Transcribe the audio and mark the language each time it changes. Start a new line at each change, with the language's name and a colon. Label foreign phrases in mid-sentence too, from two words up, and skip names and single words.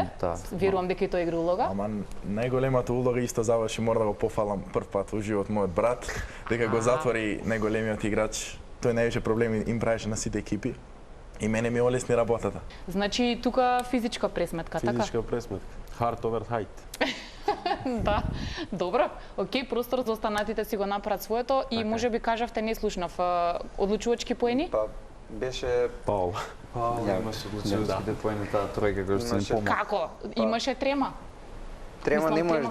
Macedonian: Верувам дека и тој игра улога. Ама најголемата улога исто заврши, мора да го пофалам прв пат во живот мојот брат, дека го затвори најголемиот играч. Тој највише проблеми им правеше на сите екипи. И мене ми олесни работата. Значи тука физичка пресметка, така? Физичка пресметка.
English: Heart over height.
Macedonian: Да, добро. Океј, простор за останатите си го направат своето и можеби кажавте, не слушнав, одлучувачки поени? Па беше Паул. Имаше одлучувачките поени таа тројка која што ни помага. Како? Имаше трема? Трема не можеш да